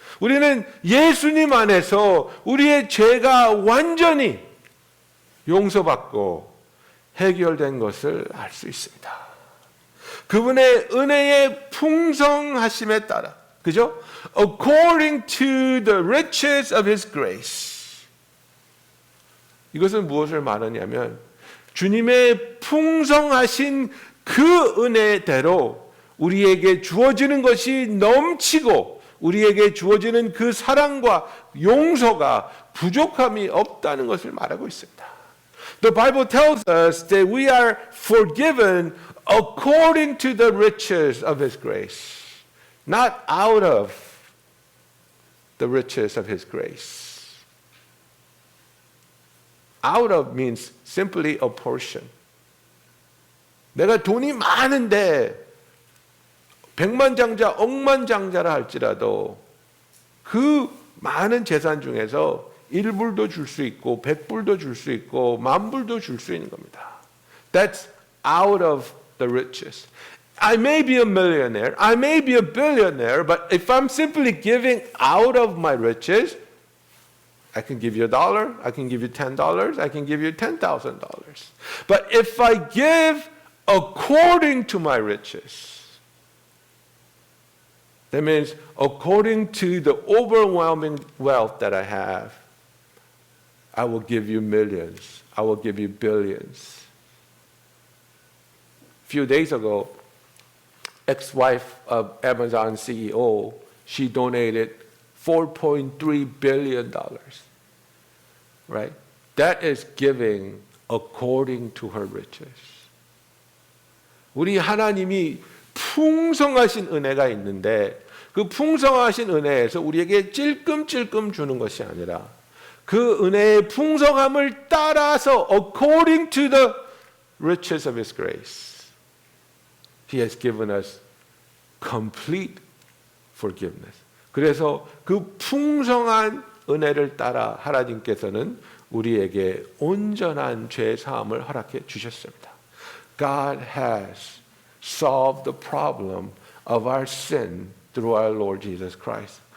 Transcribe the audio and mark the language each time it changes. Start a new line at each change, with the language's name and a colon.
Korean: 우리는 예수님 안에서 우리의 죄가 완전히 용서받고 해결된 것을 알 수 있습니다. 그분의 은혜의 풍성하심에 따라, 그죠?
English: According to the riches of His grace.
Korean: 이것은 무엇을 말하냐면 주님의 풍성하신 그 은혜대로 우리에게 주어지는 것이 넘치고 우리에게 주어지는 그 사랑과 용서가 부족함이 없다는 것을 말하고 있습니다.
English: The Bible tells us that we are forgiven according to the riches of His grace, not out of the riches of His grace. Out of means simply a portion.
Korean: 내가 돈이 많은데 백만장자, 억만장자라 할지라도 그 많은 재산 중에서 1불도 줄 수 있고 100불도 줄 수 있고 10,000불도 줄 수 있는 겁니다.
English: That's out of the riches. I may be a millionaire, I may be a billionaire, but if I'm simply giving out of my riches, I can give you $1, I can give you $10, I can give you $10,000. But if I give according to my riches, that means according to the overwhelming wealth that I have, I will give you millions. I will give you billions. A few days ago, ex-wife of Amazon CEO, she donated $4.3 billion. Right? That is giving according to her riches.
Korean: 우리 하나님이 풍성하신 은혜가 있는데 그 풍성하신 은혜에서 우리에게 찔끔찔끔 주는 것이 아니라 그 은혜의 풍성함을 따라서
English: according to the riches of His grace, He has given us complete forgiveness.
Korean: 그래서 그 풍성한 은혜를 따라 하나님께서는 우리에게 온전한 죄 사함을 허락해 주셨습니다.
English: God has solved the problem of our sin through our Lord Jesus Christ.